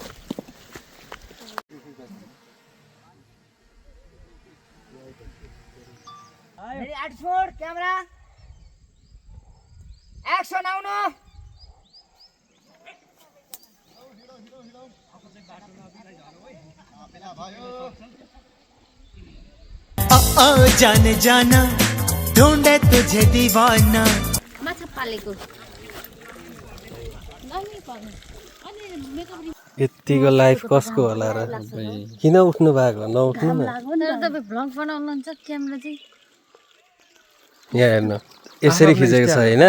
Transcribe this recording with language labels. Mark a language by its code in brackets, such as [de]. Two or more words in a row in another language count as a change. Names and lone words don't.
[en] camera action [ne] आउनु [hi] जाने जाना ढूंढे तुझे दीवाना [ne] माछा पालेको यतिको लाइफ कसको होला र किन उठ्नु भएको नउठ्नु न तर तपाईँ भ्लग बनाउनुहुन्छ क्यामेरा चाहिँ यहाँ हेर्नु यसरी खिचेको छ होइन